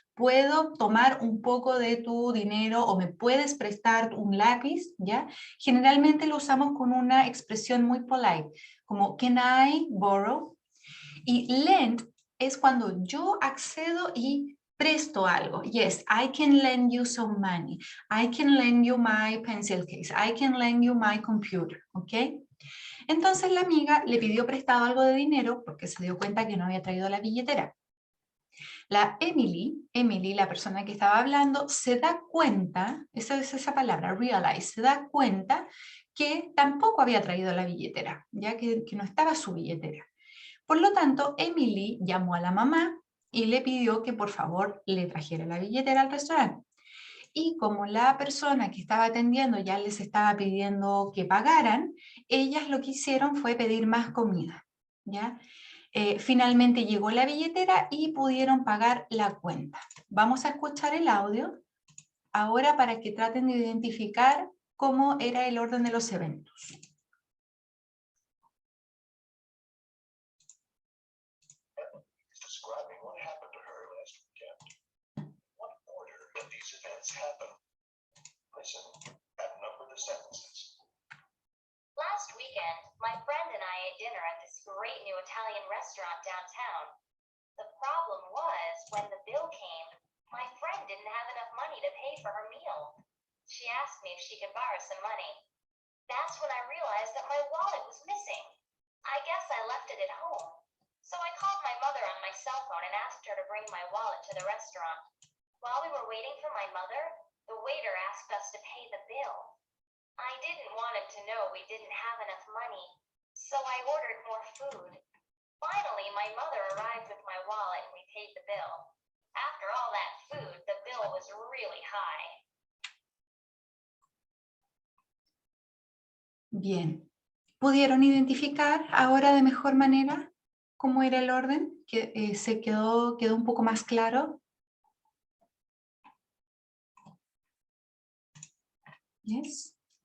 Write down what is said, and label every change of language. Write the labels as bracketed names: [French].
[Spanish] ¿Puedo tomar un poco de tu dinero o me puedes prestar un lápiz? ¿Ya? Generalmente lo usamos con una expresión muy polite, como [English] can I borrow? [Spanish] Y lend es cuando yo accedo y presto algo. [English] Yes, I can lend you some money. I can lend you my pencil case. I can lend you my computer. [Spanish] ¿Ok? Entonces la amiga le pidió prestado algo de dinero porque se dio cuenta que no había traído la billetera. La Emily, la persona que estaba hablando, se da cuenta, esa es esa palabra, realize, se da cuenta que tampoco había traído la billetera, ya que no estaba su billetera. Por lo tanto, Emily llamó a la mamá y le pidió que por favor le trajera la billetera al restaurante. Y como la persona que estaba atendiendo ya les estaba pidiendo que pagaran, ellas lo que hicieron fue pedir más comida, ¿ya? Finalmente llegó la billetera y pudieron pagar la cuenta. Vamos a escuchar el audio ahora para que traten de identificar cómo era el orden de los eventos. [English] Describing what happened to her last weekend. What order did these events happen? Listen and number the sentences. Last weekend, my friend and I ate dinner at this great new Italian restaurant downtown. The problem was, when the bill came, my friend didn't have enough money to pay for her meal. She asked me if she could borrow some money. That's when I realized that my wallet was missing. I guess I left it at home. So I called my mother on my cell phone and asked her to bring my wallet to the restaurant. While we were waiting for my mother, the waiter asked us to pay the bill. I didn't want him to know we didn't have enough money, so I ordered more food. Finally, my mother arrived with my wallet and we paid the bill. After all that food, the bill was really high. [Spanish] Bien. ¿Pudieron identificar ahora de mejor manera cómo era el orden? Que se quedó un poco más claro. [English] Yes.